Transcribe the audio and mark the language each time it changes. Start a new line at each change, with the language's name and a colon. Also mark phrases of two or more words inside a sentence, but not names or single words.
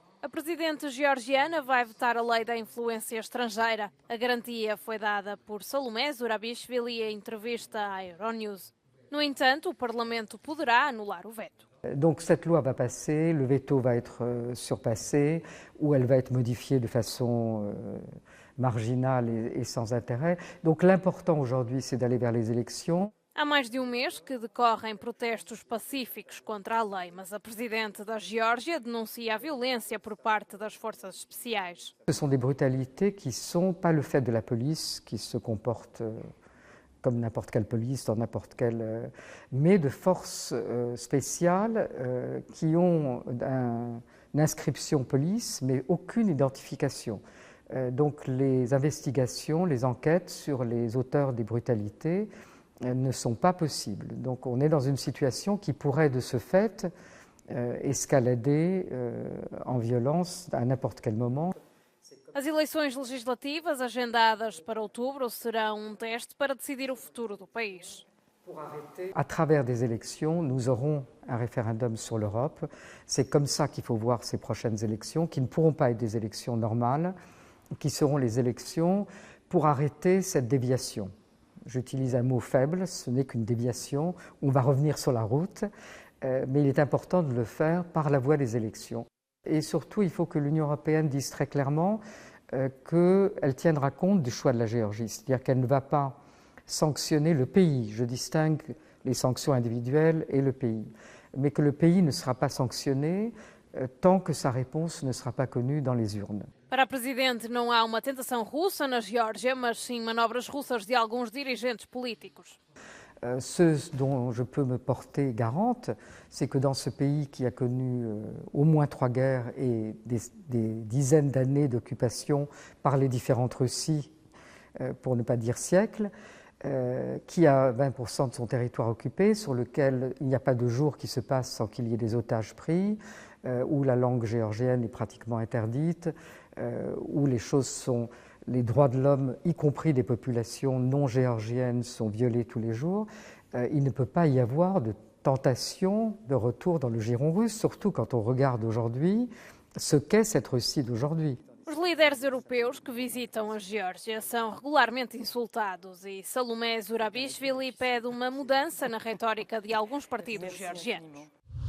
Portuguese: presidente georgiana vai vetar a lei da influência estrangeira. A garantia foi dada por Salomé Zurabishvili em entrevista à Euronews. No entanto, o Parlamento poderá anular o veto.
French: Donc cette loi va passer, le veto va être surpassé, ou elle va être modifiée de façon marginale et sans intérêt. Donc l'important aujourd'hui, c'est d'aller vers les élections.
Portuguese: Há mais de um mês que decorrem protestos pacíficos contra a lei, mas a presidente da Geórgia denuncia a violência por parte das forças especiais.
French: Ce sont des brutalités qui ne sont pas le fait de la police, qui se comporte comme n'importe quelle police, dans n'importe quelle... mais de forces spéciales qui ont une inscription police, mais aucune identification. Donc les investigations, les enquêtes sur les auteurs des brutalités ne sont pas possibles. Donc on est dans une situation qui pourrait de ce fait escalader en violence à n'importe quel moment.
Portuguese: As eleições legislativas agendadas para outubro serão teste para decidir o futuro do país.
French: À travers des élections, nous aurons un référendum sur l'Europe. C'est comme ça qu'il faut voir ces prochaines élections, qui ne pourront pas être des élections normales, qui seront les élections pour arrêter cette déviation. J'utilise un mot faible, ce n'est qu'une déviation, on va revenir sur la route, mais il est important de le faire par la voie des élections. Et surtout, il faut que l'Union européenne dise très clairement qu'elle tiendra compte du choix de la Géorgie, c'est-à-dire qu'elle ne va pas sanctionner le pays. Je distingue les sanctions individuelles et le pays, mais que le pays ne sera pas sanctionné tant que sa réponse ne sera pas connue dans les urnes.
Portuguese: Para a presidente, não há uma tentação russa na Geórgia, mas sim manobras russas de alguns dirigentes políticos.
French: Ce dont je peux me porter garante, c'est que dans ce pays qui a connu au moins 3 guerres et des dizaines d'années d'occupation par les différentes Russies, pour ne pas dire siècles, qui a 20% de son territoire occupé, sur lequel il n'y a pas de jour qui se passe sans qu'il y ait des otages pris, où la langue géorgienne est pratiquement interdite, où les droits de l'homme, y compris des populations non géorgiennes, sont violés tous les jours. Il ne peut pas y avoir de tentation de retour dans le giron russe, surtout quand on regarde aujourd'hui ce qu'est cette Russie d'aujourd'hui.
Portuguese: Os líderes europeus que visitam a Geórgia são regularmente insultados e Salomé Zurabishvili pede uma mudança na retórica de alguns partidos georgianos.